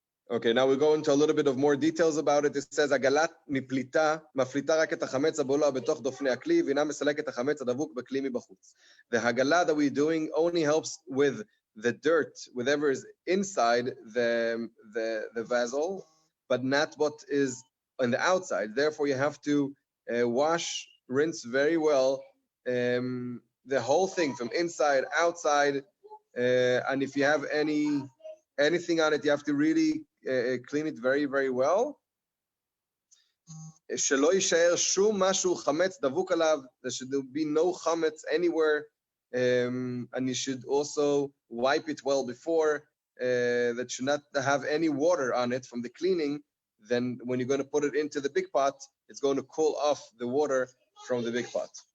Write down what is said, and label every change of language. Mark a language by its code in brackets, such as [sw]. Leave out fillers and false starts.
[en] Okay, now we go into a little bit of more details about it. It says, [he] הגלת מפליטה, מפליטה רק את החמץ הבולע בתוך דופני הכלי, ואינה מסלקת את החמץ הדבוק בכלי מבחוץ. [en] The hagala that we're doing only helps with the dirt, whatever is inside the vessel, but not what is on the outside. Therefore, you have to wash, rinse very well the whole thing from inside, outside, and if you have anything on it, you have to really clean it very, very well. [he] שלא יישאר שום משהו חמץ דבוק עליו. [en] There should be no chametz anywhere, and you should also wipe it well before. That should not have any water on it from the cleaning. Then when you're going to put it into the big pot, it's going to cool off the water from the big pot.